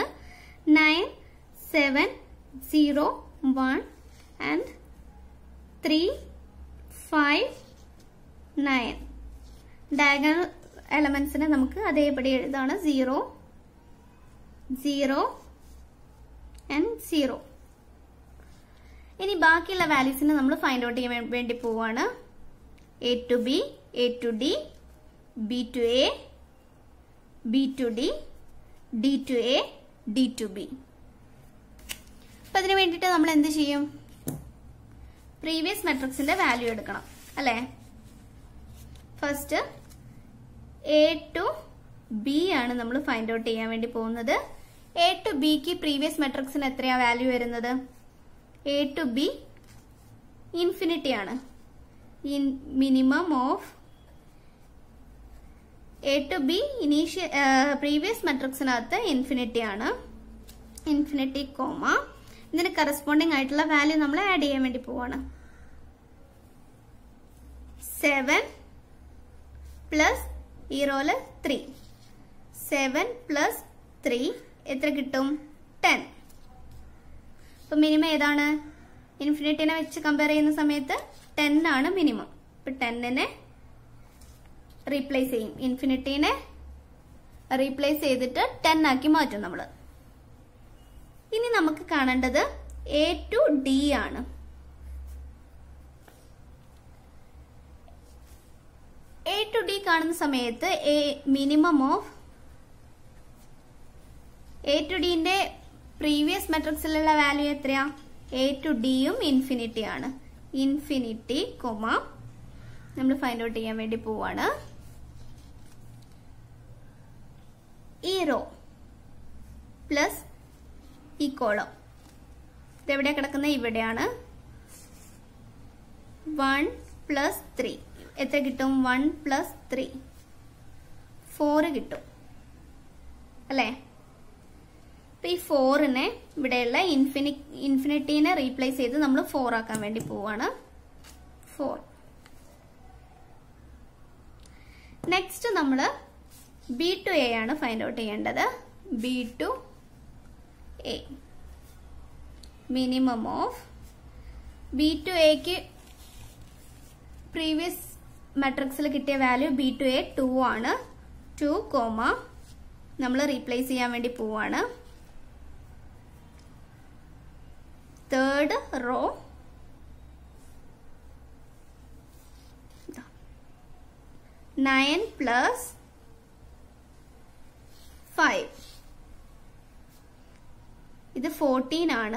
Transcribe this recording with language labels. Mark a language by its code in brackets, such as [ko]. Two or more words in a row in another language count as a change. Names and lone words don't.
[en] 9, 7, 0, 1 and 3, 5, 9. diagonal elements [ml] നമുക്ക് അതേപടി എഴുതാണ്. [en] 0, 0 and 0. [ml] ഇനി ബാക്കിയുള്ള വാല്യൂസിനെ നമ്മൾ [en] find out [ml] ചെയ്യാൻ വേണ്ടി പോവാണ്. [en] A to B, A to D, B to A, B to D, D to A, D to B. [ml] അപ്പോൾ അതിനു വേണ്ടിയിട്ട് നമ്മൾ എന്ത് ചെയ്യും? [en] previous matrix value [ml] എടുക്കണം അല്ലേ? [en] first A to B [ml] ആണ് നമ്മൾ [en] find out [ml] ചെയ്യാൻ വേണ്ടി പോകുന്നത്. [en] A to B [ml] ക്ക് [en] previous matrix [ml] എത്രയാ വാല്യൂ വരുന്നത്? [en] A to B infinity [ml] ആണ്. [en] Minimum of A to B initial previous matrixനകത്ത് ഇൻഫിനിറ്റി ആണ്. infinity comma [ml] ഇതിന് കറസ്പോണ്ടിങ് ആയിട്ടുള്ള വാല്യൂ നമ്മൾ ആഡ് ചെയ്യാൻ വേണ്ടി പോവാണ്. 7 പ്ലസ് ഈ റോല് 3. [en] 7 plus 3 [ml] എത്ര കിട്ടും? 10. അപ്പൊ മിനിമം ഏതാണ്? ഇൻഫിനിറ്റിനെ വെച്ച് കമ്പയർ ചെയ്യുന്ന സമയത്ത് 10 ആണ് മിനിമം. ഇപ്പൊ 10നെ റീപ്ലേസ് ചെയ്യും. ഇൻഫിനിറ്റിനെ റീപ്ലേസ് ചെയ്തിട്ട് 10 ആക്കി മാറ്റും നമ്മൾ. ഇനി നമുക്ക് കാണേണ്ടത് [en] A to D [ml] ആണ്. [en] A to D [ml] കാണുന്ന സമയത്ത് [en] minimum of A to D [ml] ന്റെ [en] previous matrix [ml] വാല്യൂ എത്രയാ? [en] A to D [ml] യും ഇൻഫിനിറ്റി ആണ്. [en] infinity comma [ml] നമ്മൾ [en] find out [ml] ചെയ്യാൻ വേണ്ടി പോവാണ്. ഈ [en] row plus [ml] ഈ കോളം ഇതെവിടെയാ കിടക്കുന്നത്? ഇവിടെയാണ്. [en] 1 plus 3 [ml] എത്ര കിട്ടും? [en] 1 plus 3 [ml] 4 കിട്ടും അല്ലേ? ഈ 4നെ ഇവിടെയുള്ള ഇൻഫിനിറ്റിനെ റീപ്ലേസ് ചെയ്ത് നമ്മൾ 4 ആക്കാൻ വേണ്ടി പോവാണ്. 4. നെക്സ്റ്റ് നമ്മൾ [en] B to A [ml] ആണ് [en] find out [ml] ചെയ്യേണ്ടത്. [en] B to A minimum of B to A previous matrix [ml] കിട്ടിയ വാല്യൂ [en] B to A [ml] 2 ആണ്. 2 കോമ നമ്മൾ റീപ്ലേസ് ചെയ്യാൻ വേണ്ടി പോവാണ്. [en] third row 9 plus 5 [ml] ഇത് 14 ആണ്.